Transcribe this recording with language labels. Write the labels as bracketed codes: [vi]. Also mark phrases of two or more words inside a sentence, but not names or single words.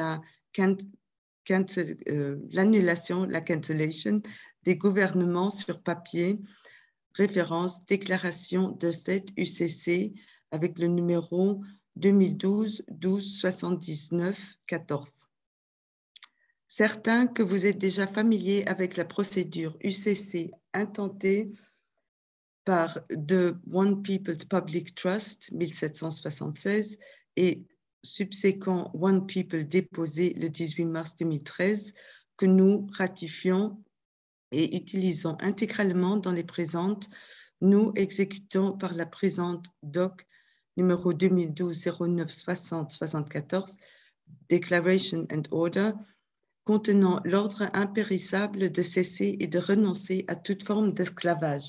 [fr] l'annulation, la cancellation des gouvernements sur papier, référence déclaration de fait UCC avec le numéro 2012 12 79 14. Certains que vous êtes déjà familiers avec la procédure UCC intentée par The One People's Public Trust 1776 et subséquent One People déposé le 18 mars 2013 que nous ratifions et utilisons intégralement dans les présentes, nous exécutons par la présente DOC numéro 2012-09-60-74 Declaration and Order contenant l'ordre impérissable de cesser et de renoncer à toute forme d'esclavage.